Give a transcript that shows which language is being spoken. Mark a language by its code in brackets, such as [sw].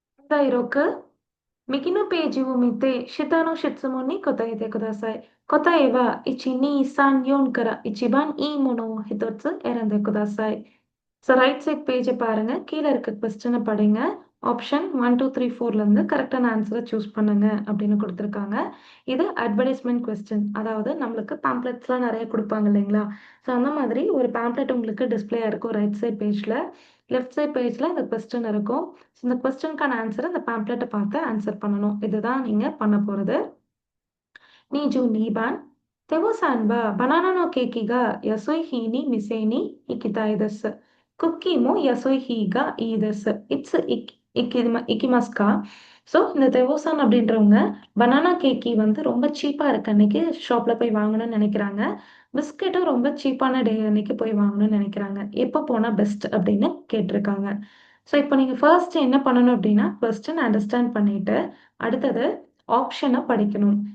[ja] 第6、右のページを見て、下の質問に答えてください。答えは1、2、3、4から一番いいものを一つ選んでください。 [ta] so right side பேஜ பாருங்க. கீழ இருக்க கொஸ்டின படிங்க. ஆப்ஷன் 1, 2, 3, 4லருந்து கரெக்ட்டான ஆன்ஸர சூஸ் பண்ணுங்க அப்படின்னு குடுத்துருக்காங்க. இது அட்வர்டைஸ்மென்ட் கொஸ்டின். அதாவது நம்மளுக்கு பேம்ப்ளெட்ஸ்லாம் நெறைய குடுப்பாங்க இல்லைங்களா? ஸோ அந்த மாதிரி ஒரு பேம்ப்ளெட் உங்களுக்கு டிஸ்ப்ளே ஆயிருக்கும் ரைட் சைட் பேஜ்ல. லெஃப்ட் சைட் பேஜ்ல இந்த கொஸ்டின் இருக்கும். ஸோ இந்த கொஸ்டினுக்கான ஆன்ஸர இந்த பேம்ப்ளெட்ட பார்த்து ஆன்ஸர் பண்ணணும். இதுதான் நீங்க பண்ண போறது. [ja] 22番、テボさんはバナナのケーキが安い日に店に行きたいです。クッキーも安い日がいいです。いつ行きますか? [ta] ஸோ இந்த தெவோசான் அப்படின்றவங்க பனானா கேக்கி வந்து ரொம்ப சீப்பா இருக்க அன்னைக்கு ஷாப்ல போய் வாங்கணும்னு நினைக்கிறாங்க. பிஸ்கெட்டும் ரொம்ப சீப்பான டே அன்னைக்கு போய் வாங்கணும்னு நினைக்கிறாங்க. எப்போ போனா பெஸ்ட் அப்படின்னு கேட்டிருக்காங்க. ஸோ இப்போ நீங்க ஃபர்ஸ்ட் என்ன பண்ணணும் அப்படின்னா, கொஸ்டின் அண்டர்ஸ்டாண்ட் பண்ணிட்டு, அடுத்தது ஆப்ஷன படிக்கணும்.